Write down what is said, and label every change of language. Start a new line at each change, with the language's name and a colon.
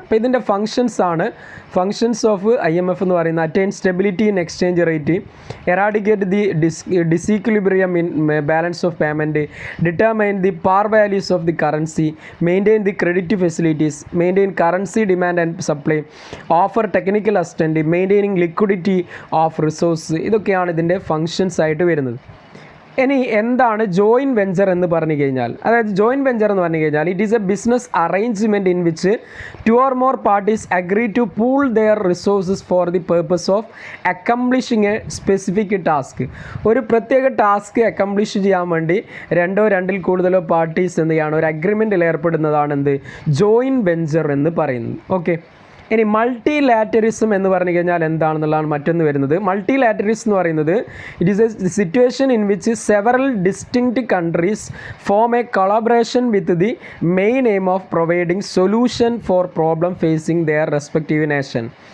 Malayalam: അപ്പോൾ ഇതിൻ്റെ
English: Functions of IMF എന്ന് പറയുന്നത് attain stability in exchange rate, eradicate the disequilibrium in balance of payment, determine the par values of the currency, maintain the credit facilities, maintain currency demand and supply, offer technical assistant, maintaining liquidity of resource.
Malayalam: ഇതൊക്കെയാണ് ഇതിൻ്റെ functions ആയിട്ട് വരുന്നത്. ഇനി എന്താണ് joint venture എന്ന് പറഞ്ഞു കഴിഞ്ഞാൽ? അതായത് ജോയിൻറ്റ് വെഞ്ചർ എന്ന് പറഞ്ഞു കഴിഞ്ഞാൽ
English: It is a business arrangement in which 2 or more parties agree to pool their resources for the purpose of accomplishing a specific task.
Malayalam: ഒരു പ്രത്യേക ടാസ്ക് അക്കംപ്ലിഷ് ചെയ്യാൻ വേണ്ടി 2 or 2-ൽ കൂടുതലോ പാർട്ടീസ് എന്ത് ചെയ്യാണ്, ഒരു അഗ്രിമെൻറ്റിൽ ഏർപ്പെടുന്നതാണ് എന്ത്, ജോയിൻറ്റ് വെഞ്ചർ എന്ന് പറയുന്നത്. ഓക്കെ, ഇനി മൾട്ടിലാറ്ററിസം എന്ന് പറഞ്ഞു കഴിഞ്ഞാൽ എന്താണെന്നുള്ളതാണ് മറ്റൊന്ന് വരുന്നത്.
English: multilateralism
Malayalam: എന്ന് പറയുന്നത്
English: It is a situation in which several distinct countries form a collaboration with the main aim of providing solution for problem facing their respective nation.